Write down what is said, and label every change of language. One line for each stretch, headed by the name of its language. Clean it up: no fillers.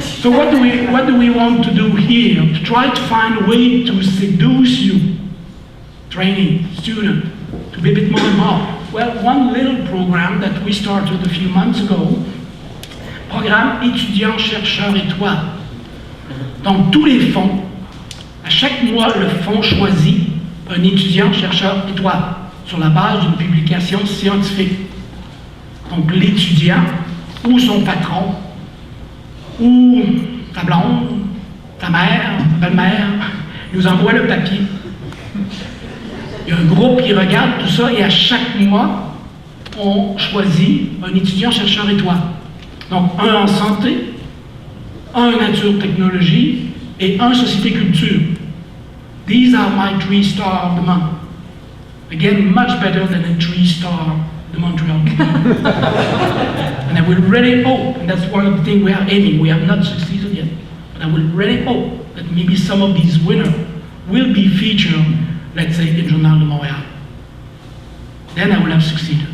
English: So what do we want to do here? To try to find a way to seduce you, training, student, to be a bit more involved. Well, one little program that we started a few months ago, programme étudiant chercheur étoile.
French: Donc tous les fonds, à chaque mois le fonds choisit un étudiant chercheur étoile sur la base d'une publication scientifique. Donc l'étudiant ou son patron ou ta blonde, ta mère, ta belle-mère nous envoie le papier. Il y a un groupe qui regarde tout ça et à chaque mois on choisit un étudiant chercheur étoile. Donc, un en santé, un nature technologie et un société culture.
English: These are my 3-star of the month. Again, much better than a 3-star the Montreal. And I will really hope, and that's one of the things we are aiming, we have not succeeded yet, but I will really hope that maybe some of these winners will be featured, let's say, in Journal de Montréal. Then I will have succeeded.